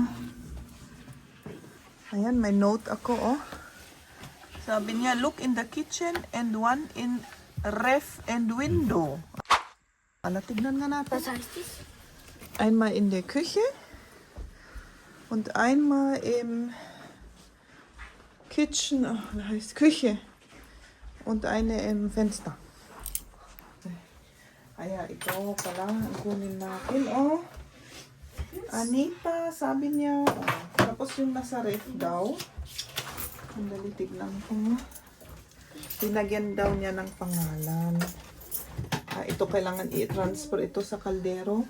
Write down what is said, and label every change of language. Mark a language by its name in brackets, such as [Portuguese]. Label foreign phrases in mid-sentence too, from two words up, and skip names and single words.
[Filipino] Ayan, may note ako, Sabi niya, [English] look in the kitchen and one in ref and window. Tignan nga natin. [German] Was heißt das? Einmal in der Küche und einmal im Kitchen, heißt Küche und eine im Fenster. [Filipino] Kaya ito pala ang kunin natin. Oh, Anita, sabi niya. Oh. Tapos yung nasa ref daw. Sandali, tignan ko. Tinagyan daw niya ng pangalan. Ito kailangan i-transfer ito sa kaldero.